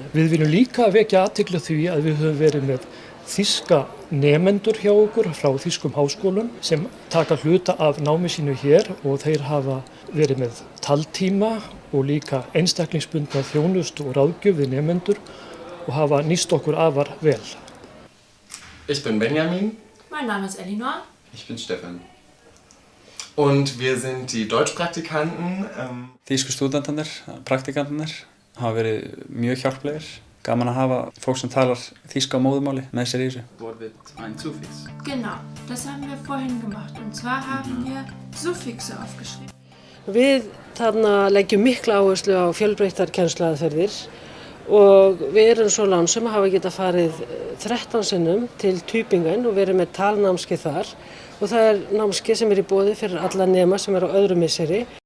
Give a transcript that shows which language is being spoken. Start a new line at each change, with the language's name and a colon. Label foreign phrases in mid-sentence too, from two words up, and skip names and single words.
Icelandic: Við viljum líka vekja athygli á því að við höfum verið með þýska nemendur hjá okkur frá þýskum háskólum sem taka hluta af námi sínu hér og þeir hafa verið með taltíma og líka einstaklingsbundna þjónustu og ráðgjöf við nemendur og hafa nýst okkur afar vel.
German: Ich bin Benjamin. Mein Name ist Elinor. Ich bin Stefan. Und wir sind die Deutschpraktikanten.
Icelandic: Þýsku stúdentarnir, praktikantarnir hafa verið mjög hjálplegir. Gaman að hafa fólk sem talar þýska á móðurmáli með sér í þessu.
German: Wort wird ein Suffix. Genau, das haben wir vorhin gemacht. Und zwar haben wir Suffixe aufgeschrieben.
Icelandic: Við þarna leggjum mikla áherslu á fjölbreyttar kennsluaðferðir og við erum svo lánsum að hafa getað farið 13 sinnum til Tübingen og verið með talnámskeið þar og það er námskeið sem er í boði fyrir alla nema sem er á öðru misseri.